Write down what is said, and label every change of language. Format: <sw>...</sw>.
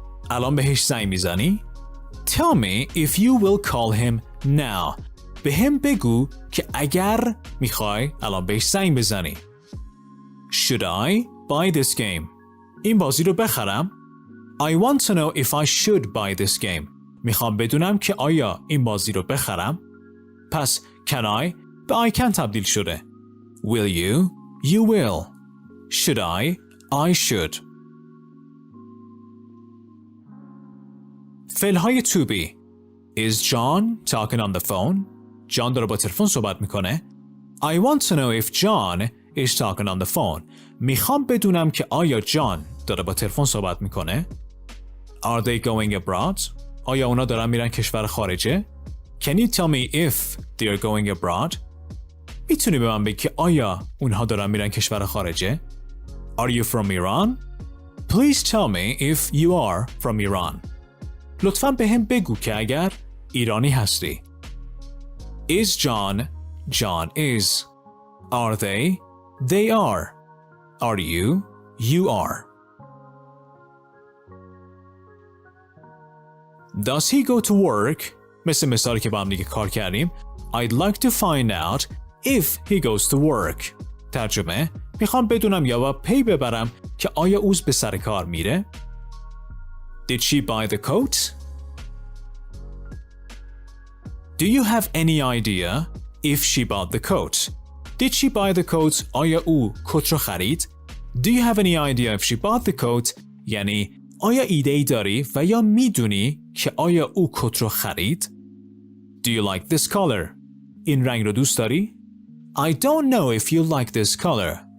<fa>الان بهش زنگ میزنی؟</fa> <en>Tell me if you will call him now.</en> <fa>به هم بگو که اگر میخوای الان بهش زنگ بزنی.</fa> <en>Should I buy this game?</en> <fa>این بازی رو بخرم؟</fa> <en>I want to know if I should buy this game.</en> <fa>میخوام بدونم که آیا این بازی رو بخرم؟ پس can I به I can تبدیل شده.</fa> <en>Will you? You will. Should I should. فعلهای to be. Is John talking on the phone?</en> <fa>جان داره با تلفن صحبت میکنه.</fa> <en>I want to know if John is talking on the phone.</en> <fa>میخوام بدونم که آیا جان داره با تلفن صحبت میکنه.</fa> <en>Are they going abroad?</en> <fa>آیا اونا دارن میرن کشور خارجه؟</fa> <en>Can you tell me if they are going abroad?</en> <fa>میتونی به من بگی که آیا اونها دارن میرن کشور خارجه؟</fa> <en>Are you from Iran? Please tell me if you are from Iran.</en> <fa>لطفاً به هم بگو که اگر ایرانی هستی.</fa> <en>Is John? John is. Are they? They are. Are you? You are. Does he go to work؟</en> <fa>مثل مثالی که با هم دیگه کار کردیم.</fa> <en>I'd like to find out if he goes to work.</en> <fa>ترجمه: میخوام بدونم یا با پی ببرم که آیا او به سر کار میره؟</fa> <en>Did she buy the coat? Do you have any idea if she bought the coat? Did she buy the coat?</en> <fa>آیا او کت رو خرید؟</fa> <en>Do you have any idea if she bought the coat؟</en> <fa>یعنی آیا ایده‌ای داری و یا میدونی که آیا او کت رو خرید؟</fa> <en>Do you like this color؟</en> <fa>این رنگ رو دوست داری؟</fa> <en>I don't know if you like this color.</en>